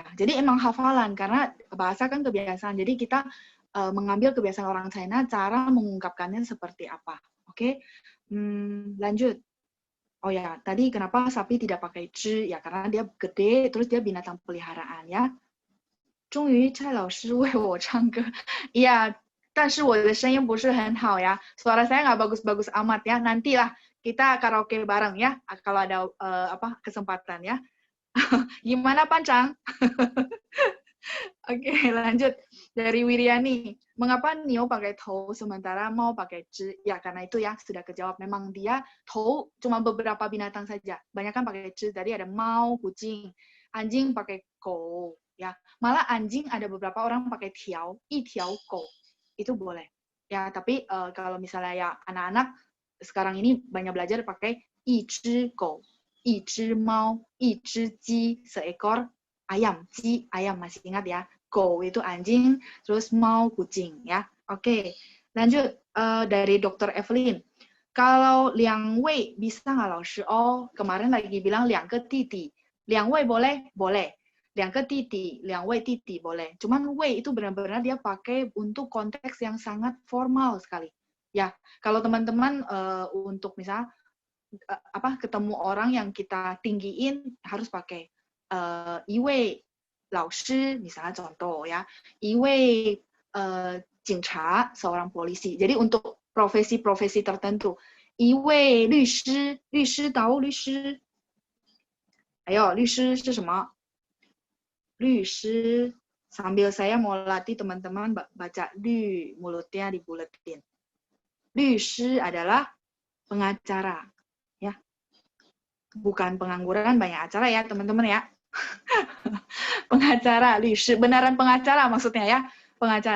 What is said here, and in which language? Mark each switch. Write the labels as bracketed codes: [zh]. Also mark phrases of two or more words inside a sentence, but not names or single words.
[id] Jadi emang hafalan karena bahasa kan kebiasaan. Jadi kita mengambil kebiasaan orang China, cara mengungkapkannya seperti apa. Oke, lanjut. Oh ya, tadi kenapa sapi tidak pakai zhi? Ya karena dia gede, terus dia binatang peliharaan ya. [zh] 终于蔡老师为我唱歌. Iya, 但是我的声音不是很好 ya. [id] Suara saya nggak bagus-bagus amat ya. Nantilah kita karaoke bareng ya, kalau ada kesempatan ya. Gimana Pancang? Oke, lanjut. Dari Wiriani. Mengapa Nio pakai tou sementara mau pakai zhi? Ya, karena itu ya, sudah kejawab. Memang dia tou cuma beberapa binatang saja. Banyak kan pakai zhi. Tadi ada mau, kucing. Anjing pakai kou. Ya, malah anjing ada beberapa orang pakai tiao, [zh] 一条狗. [id] Itu boleh. Ya, tapi kalau misalnya ya anak-anak sekarang ini banyak belajar pakai [zh] 一只狗，一只猫，一只鸡, [id] seekor ayam. Ji, ayam masih ingat ya. Kou itu anjing, terus mau kucing ya. Oke, lanjut dari Dr. Evelyn. Kalau 两位 bisa nggak 老师? Oh, kemarin lagi bilang [zh] 两个弟弟. [id] 两位 boleh? Boleh. [zh] 两个弟弟, 两位弟弟 boleh. [id] Cuman 位 itu benar-benar dia pakai untuk konteks yang sangat formal sekali. Ya, kalau teman-teman untuk misalnya ketemu orang yang kita tinggiin harus pakai [zh] 一位老师 [id] misalnya contoh ya, [zh] 一位警察 [id] seorang polisi. Jadi untuk profesi-profesi tertentu. [zh] 一位律师, 律师 tahu 律师? Ayo, 律师是什么? [id] 律师 sambil saya mau latih teman-teman baca 律 mulutnya dibuletin. 律师 adalah pengacara, ya. Bukan pengangguran banyak acara ya, teman-teman ya. Pengacara, 律师 beneran pengacara maksudnya ya, pengacara.